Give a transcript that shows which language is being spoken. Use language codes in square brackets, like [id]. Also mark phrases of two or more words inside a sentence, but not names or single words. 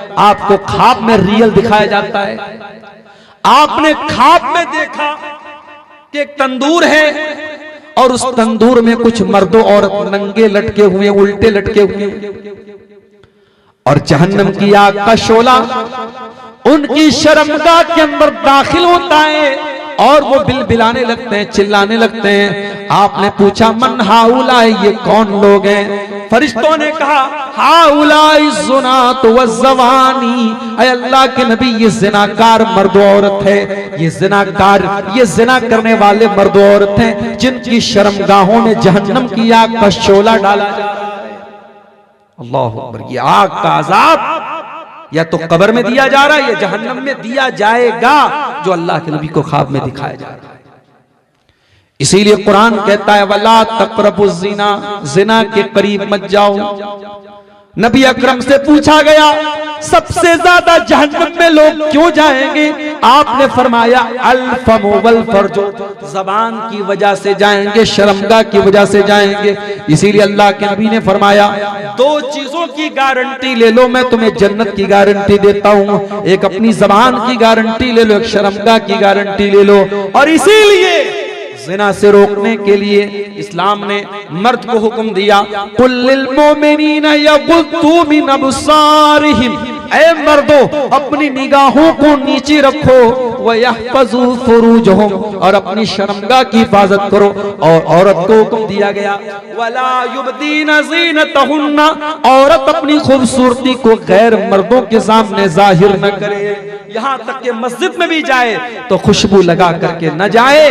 [hi] आपको ख्वाब में रियल दिखाया जाता है। आपने ख्वाब में देखा कि एक तंदूर है और उस तंदूर में कुछ मर्दों औरत नंगे लटके हुए, उल्टे लटके हुए, और जहन्नम की आग का शोला उनकी शर्मगाह के अंदर दाखिल होता है और वो बिलबिलाने लगते हैं, चिल्लाने लगते हैं। आपने पूछा [ar] من هؤلاء, [hi] ये कौन लोग हैं? फरिश्तों ने कहा [ar] هؤلاء الزناة والزواني, [hi] ऐ अल्लाह के नबी ये ज़िनाकार मर्द औरत है, ये ज़िनाकार, ये ज़िना करने वाले मर्द औरत हैं जिनकी शर्मगाहों में जहन्नम की आग का शोला डाला जा रहा है। [ar] الله أكبر. [hi] ये आग का अज़ाब या तो कब्र में दिया जा रहा है या जहन्नम में दिया जाएगा, जो अल्लाह के नबी को ख्वाब में दिखाया जा रहा है। इसीलिए कुरान कहता है [ar] ولا تقربوا الزنا, [hi] ज़िना के करीब मत जाओ। नबी अकरम से पूछा गया सबसे ज्यादा जहन्नम में लोग क्यों जाएंगे? [ar] आपने फरमाया الفم والفرج, [hi] जबान की वजह से जाएंगे, शर्मगाह की वजह से जाएंगे। इसीलिए अल्लाह के नबी ने फरमाया दो चीजों की गारंटी ले लो, मैं तुम्हें जन्नत की गारंटी देता हूँ। एक अपनी जबान की गारंटी ले लो, एक शर्मगाह की गारंटी ले लो। और इसीलिए ज़िना से रोकने के लिए इस्लाम ने मर्द को हुक्म दिया [ar] قل للمؤمنين يغضوا من أبصارهم, [hi] ऐ मर्दों अपनी निगाहों को नीचे रखो, [ar] ويحفظوا فروجهم, [hi] और अपनी शर्मगाह की हिफाजत करो। और औरत को हुक्म दिया गया [ar] ولا يبدين زينتهن, [hi] औरत अपनी खूबसूरती को गैर मर्दों के सामने जाहिर न करे। यहाँ तक कि मस्जिद में भी जाए तो खुशबू लगा करके न जाए।